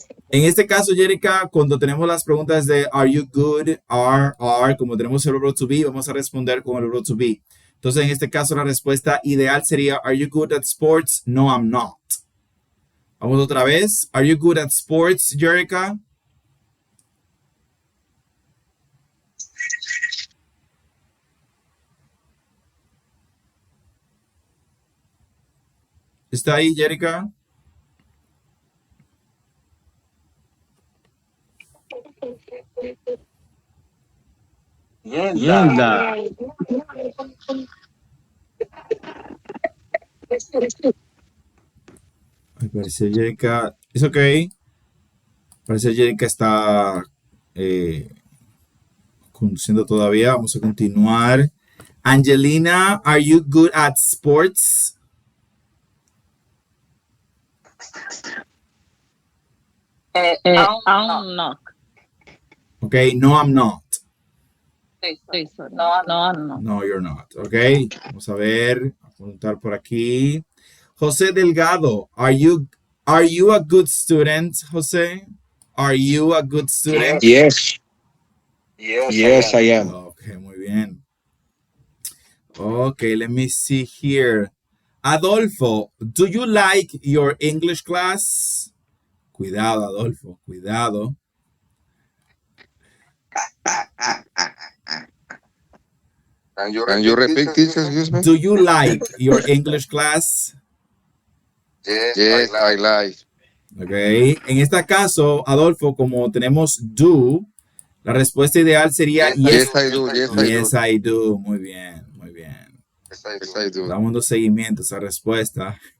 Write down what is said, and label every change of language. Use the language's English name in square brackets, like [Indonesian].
[Spanish] En este caso, Jerica, cuando tenemos las preguntas de [English] are you good, [Spanish] are, como tenemos el verbo to be, vamos a responder con el verbo to be. Entonces, en este caso, la respuesta ideal sería [English] are you good at sports? No, I'm not. [Spanish] Vamos otra vez. [English] Are you good at sports, Jerica? [Spanish] ¿Está ahí, Jerica? Yenda. Ay, parece Jerica. ¿Es ok? Parece Jerica está conduciendo todavía. Vamos a continuar. [English] Angelina, are you good at sports? I'm not. Okay, no, I'm not. No, I'm not. No, you're not. [Spanish] Okay, vamos a ver, a apuntar por aquí. [English] José Delgado, are you a good student, José? Are you a good student? Yes. Yes, I am. Okay, [Spanish] muy bien. [English] Okay, let me see here. Adolfo, do you like your English class? [Spanish] Cuidado, Adolfo, cuidado. [English] Can you repeat, teacher? Excuse me? Do you like your English class? Yes, I like. Okay. [Spanish] En este caso, Adolfo, como tenemos do, la respuesta ideal sería yes, [English] Yes, I do. yes, I do. [Spanish] Muy bien, muy bien. [English] Yes, I do. [Spanish] Estamos dando seguimiento a esa respuesta.